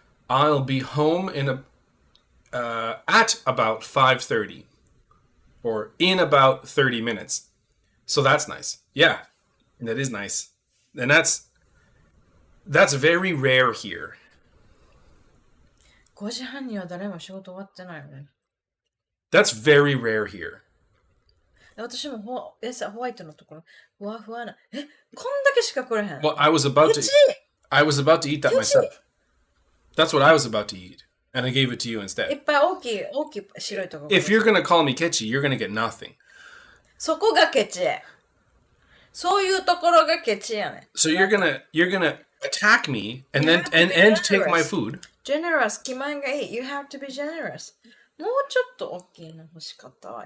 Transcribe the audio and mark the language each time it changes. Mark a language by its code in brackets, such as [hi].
[en] I'll be home at about 5:30 or in about 30 minutes. So that's nice. Yeah, that is nice. And that's very rare here. [ja] 5時半には誰も仕事終わってないよね。 [en] That's very rare here. [ja] 私もホワイトのところ、ふわふわな。こんだけしか来れへん。 [en] Well, I was about to eat that myself. That's what I was about to eat. And I gave it to you instead. [ja] いっぱい大きい白いところ。 [en] If you're gonna call me Kechi, you're gonna get nothing. [ja] そこがケチ。そういうところがケチやね。 [en] So you're gonna attack me and then take my food. Generous [ja] 気前がいい。 [en] You have to be generous. [ja] もうちょっと大きいの欲しかったわ。